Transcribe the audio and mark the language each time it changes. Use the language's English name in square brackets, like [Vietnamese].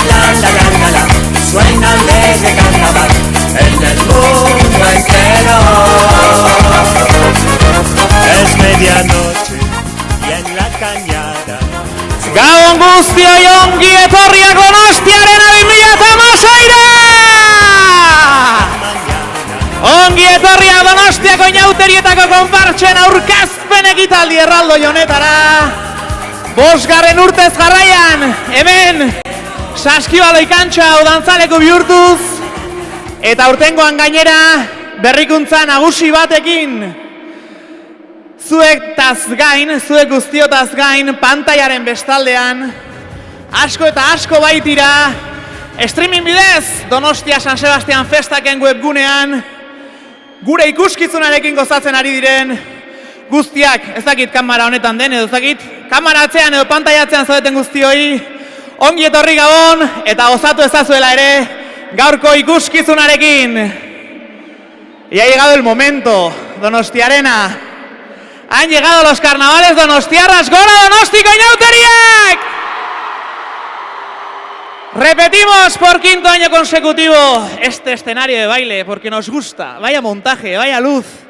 [Spanish] de carnaval en el mundo entero. Es medianoche y en la cañada [Basque] Gabon guztioi ongi etorriak Donostiaren 2018 Ongi etorriak Donostiako inauterietako konpartsen aurkezpen ekitaldi erraldoi honetara. 5. urtez jarraian, hemen Saskibaloi kantxa hau dantzaleku bihurtuz, eta aurtengoan gainera berrikuntza nagusi batekin. Zuek guztiotaz gain, pantailaren bestaldean, asko eta asko baitira, streaming bidez, Donostia San Sebastian Festaken webgunean, gure ikuskizunarekin gozatzen ari diren guztiak, ez dakit kamera honetan den, edo ez dakit, kamera atzean edo pantaila atzean zaudeten guztioi, ongi etorri Gabon, eta gozatu ezazuela ere, gaurko ikuskizunarekin. [Spanish] Y ha llegado el momento, Donostiarena. Han llegado los carnavales donostiarras, [Basque] ¡gora Donostiko inauteriak! [Spanish] Repetimos por 5º año consecutivo este escenario de baile, porque nos gusta, vaya montaje, vaya luz.